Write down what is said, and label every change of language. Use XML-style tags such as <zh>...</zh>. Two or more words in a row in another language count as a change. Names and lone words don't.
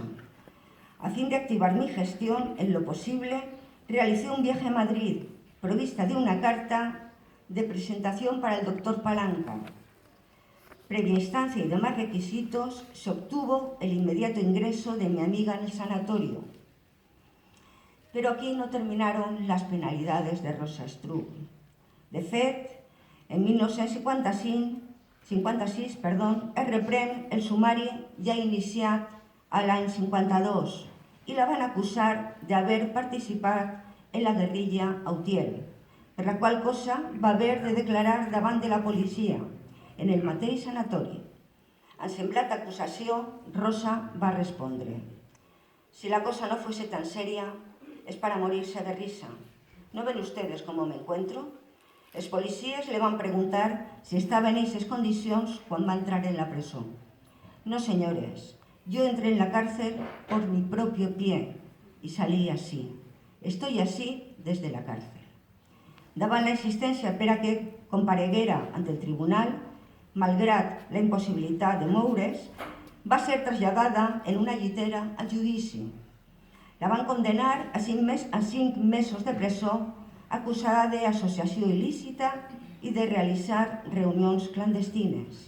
<es>A fin de activar mi gestión en lo posible, realicé un viaje a Madrid, provista de una carta de presentación para el doctor Palanca. Previa instancia y demás requisitos, se obtuvo el inmediato ingreso de mi amiga en el sanatorio. Pero aquí no terminaron las penalidades de Rosa Struck.</es> <ca>De fet, en 1956 es reprèn el sumari ja iniciat a l'any 52 i la van acusar d'haver participat en la guerrilla a Utiel, per la qual cosa va haver de declarar davant de la policia en el mateix sanatori. En semblant acusació, Rosa va respondre:</ca> <es>si la cosa no fuese tan seria, es para morirse de risa. ¿No ven ustedes cómo me encuentro?</es> <ca>Els policies le van preguntar si</ca> <es>estaba en esas</es> <ca>condicions quan va entrar en la presó.</ca> <es>No, señores, yo entré en la cárcel por mi propio pie y salí así. Estoy así desde la cárcel.</es> <ca>Davant la insistència per a que compareguera ante el tribunal, malgrat la impossibilitat de moure's, va ser traslladada en una llitera al judici. La van condenar a 5 mesos de presó, acusada de asociació il·lícita i de realitzar reunions clandestines.</ca>